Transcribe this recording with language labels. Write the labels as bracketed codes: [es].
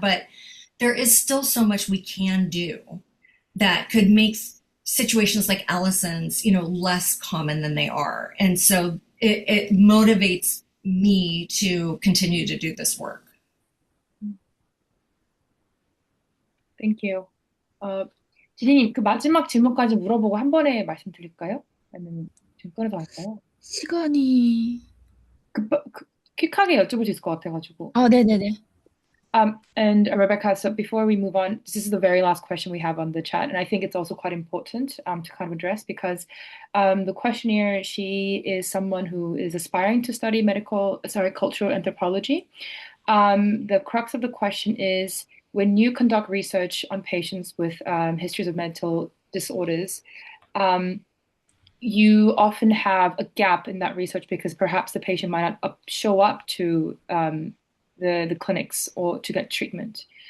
[en] But there is still so much we can do that could make situations like Allison's, you know, less common than they are. And so it motivates me to continue to do this work. Thank you. [ko] 지진님, 그 마지막 질문까지 물어보고 한 번에 말씀드릴까요? 아니면 지금 꺼내서 할까요? 시간이 퀵하게 여쭤볼 수 있을 것 같아가지고. 네네네. [en] And Rebecca, so before we move on, this is the very last question we have on the chat, and I think it's also quite important to kind of address because the questionnaire, she is someone who is aspiring to study cultural anthropology. The crux of the question is, when you conduct research on patients with histories of mental disorders, you often have a gap in that research because perhaps the patient might not show up to the clinics or to get treatment.